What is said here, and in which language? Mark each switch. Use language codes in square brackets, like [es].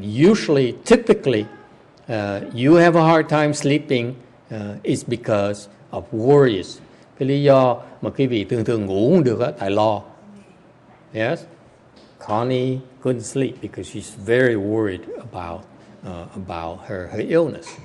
[en] Usually, typically, you have a hard time sleeping is because of worries. [vi] Cái lý do mà quý vị thường ngủ không được tại lo. [en] Yes, Connie couldn't sleep because she's very worried about her illness.